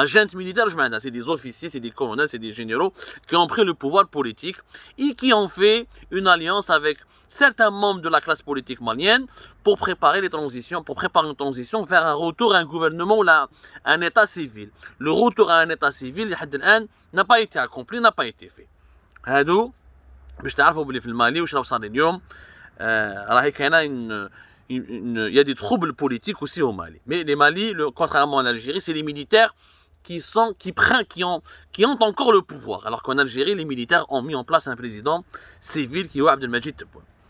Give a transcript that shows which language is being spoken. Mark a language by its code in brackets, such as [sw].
[fr] La junte militaire, c'est des officiers, c'est des colonels, c'est des généraux qui ont pris le pouvoir politique et qui ont fait une alliance avec certains membres de la classe politique malienne pour préparer une transition vers un retour à un gouvernement ou un état civil. Le retour à un état civil, n'a pas été accompli, n'a pas été fait. [ar] هادو باش تعرفوا بلي في المالي واش راه صار اليوم راهي كاينه [fr] il y a des troubles politiques aussi au Mali. Mais les Mali, contrairement à l'Algérie, c'est les militaires qui ont encore le pouvoir. Alors qu'en Algérie, les militaires ont mis en place un président civil qui est Abdelmajid Tebboune.